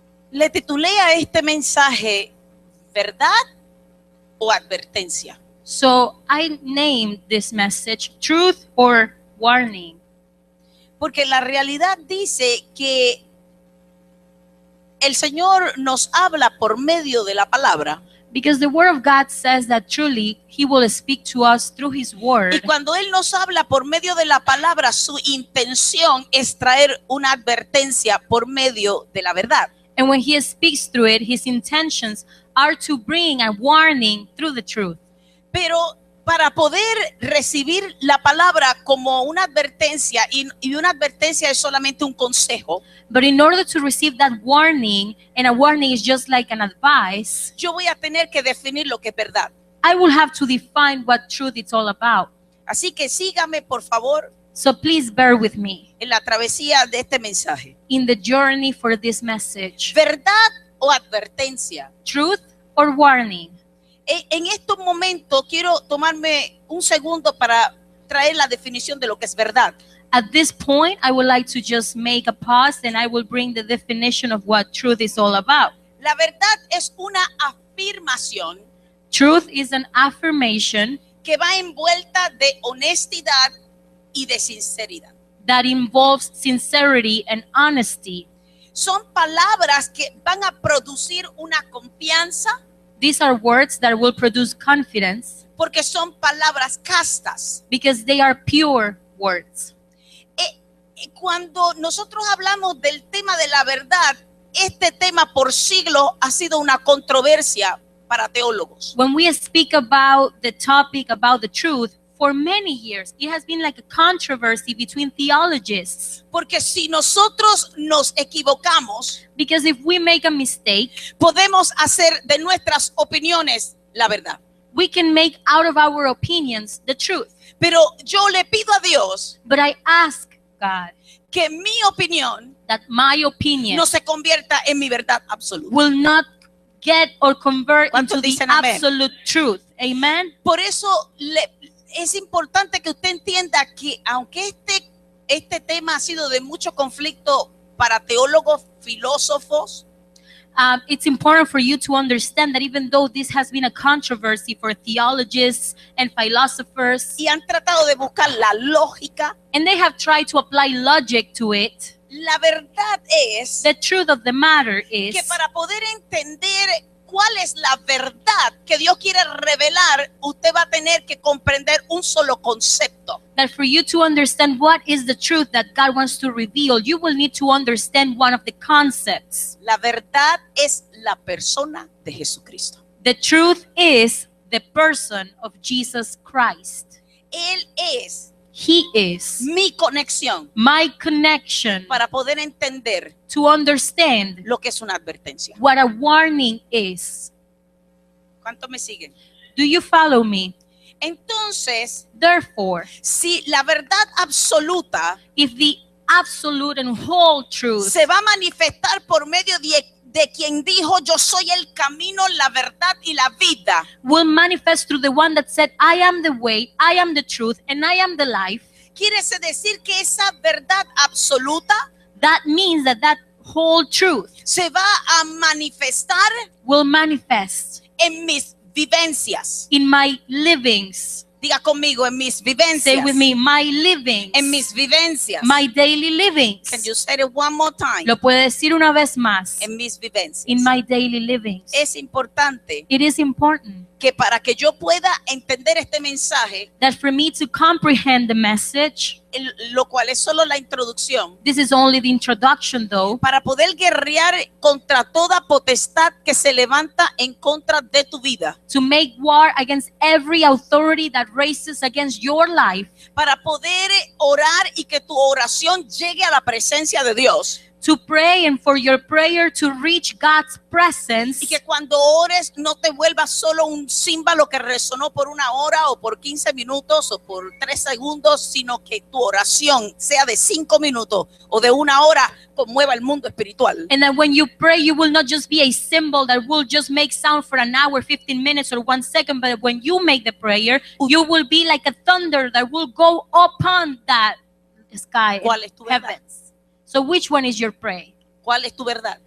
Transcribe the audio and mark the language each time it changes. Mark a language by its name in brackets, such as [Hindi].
[Spanish] le titulé a este mensaje ¿verdad o advertencia? [English] So I named this message Truth or Warning. [Spanish] Porque la realidad dice que el Señor nos habla por medio de la palabra. [English] Because the Word of God says that truly He will speak to us through His [Spanish] Y [English] Word. [Spanish] cuando Él nos habla por medio de la palabra, su intención es traer una advertencia por medio de la verdad. [English] And when He speaks through it, His intentions are to bring a warning through the truth. [Spanish] Pero para poder recibir la palabra como una advertencia, y una advertencia es solamente un consejo, [English] But in order to receive that warning, and a warning is just like an advice, [Spanish] yo voy a tener que definir lo que es verdad. [English] I will have to define what truth it's all about. [Spanish] Así que sígame, por favor, [English] So please bear with me [Spanish] en la travesía de este mensaje. [English] in the journey for this message. [Spanish] ¿Verdad o advertencia? [English] Truth or warning? [Spanish] En estos momentos quiero tomarme un segundo para traer la definición de lo que es verdad. [English] At this point, I would like to just make a pause and I will bring the definition of what truth is all about. [Spanish] La verdad es una afirmación [English] Truth is an affirmation [Spanish] que va envuelta de honestidad y de sinceridad. [English] that involves sincerity and honesty. [Spanish] Son palabras que van a producir una confianza [English] These are words that will produce confidence [Spanish] porque son palabras castas. [English] because they are pure words. [Spanish] Cuando nosotros hablamos del tema de la verdad, este tema por siglos ha sido una controversia para teólogos. [English] When we speak about the topic about the truth, for many years, it has been like a controversy between theologists. [Spanish] Porque si nosotros nos equivocamos, [English] Because if we make a mistake, [Spanish] podemos hacer de nuestras opiniones la verdad. [English] we can make out of our opinions the truth. [Spanish] Pero yo le pido a Dios [English] But I ask God [Spanish] que mi opinión [English] that my opinion [Spanish] no se convierta en mi verdad absoluta. [English] will not get or convert [Spanish] ¿Cuántos [English] into the [Spanish] dicen amén? [English] absolute truth. Amen? [Spanish] Por eso es importante que usted entienda que aunque este tema ha sido de mucho conflicto para teólogos, filósofos, [English] It's important for you to understand that even though this has been a controversy for theologists and philosophers, [Spanish] y han tratado de buscar la lógica, [English] and they have tried to apply logic to it, [Spanish] la verdad es [English] the truth of the matter is [Spanish] que para poder entender cuál es la verdad que Dios quiere revelar, usted va a tener que comprender un solo concepto. [English] that for you to understand what is the truth that God wants to reveal, you will need to understand one of the concepts. [Spanish] La verdad es la persona de Jesucristo. [English] The truth is the person of Jesus Christ. [Spanish] Él es [English] He is [Spanish] mi conexión [English] my connection [Spanish] para poder entender [English] to understand [Spanish] lo que es una advertencia. [English] what a warning is. [Spanish] ¿Cuántos me siguen? [English] Do you follow me? [Spanish] Entonces, [English] Therefore, [Spanish] si la verdad absoluta [English] if the absolute and whole truth [Spanish] se va a manifestar por medio de quien dijo, yo soy el camino, la verdad y la vida, [English] will manifest through the one that said, I am the way, I am the truth, and I am the life, [Spanish] quiere decir que esa verdad absoluta [English] that means that that whole truth [Spanish] se va a manifestar [English] will manifest [Spanish] en mis vivencias. [English] in my livings. [Spanish] Diga conmigo, en mis vivencias. [English] Say with me, my livings. [Spanish] En mis vivencias. [English] My daily livings. Can you say it one more time? [Spanish] Lo puede decir una vez más. En mis vivencias. [English] In my daily livings. [Spanish] Es importante [English] It is important [Spanish] que para que yo pueda entender este mensaje, [English] that for me to comprehend the message, [Spanish] lo cual es solo la introducción, [English] this is only the introduction though, [Spanish] para poder guerrear contra toda potestad que se levanta en contra de tu vida, [English] to make war against every authority that raises against your life, [Spanish] para poder orar y que tu oración llegue a la presencia de Dios. [English] to pray and for your prayer to reach God's presence, [Spanish] Y que cuando ores no te vuelvas solo un címbalo que resonó por 1 hora o por 15 minutos o por 3 segundos, sino que tu oración sea de 5 minutos o de 1 hora, conmueva el mundo espiritual. [English] and that when you pray, you will not just be a symbol that will just make sound for an hour, 15 minutes, or 1 second, but when you make the prayer, you will be like a thunder that will go upon that sky, [Spanish] ¿Cuál es tu verdad? [English] heavens. So which one is your prayer? [Spanish] ¿Cuál es tu verdad?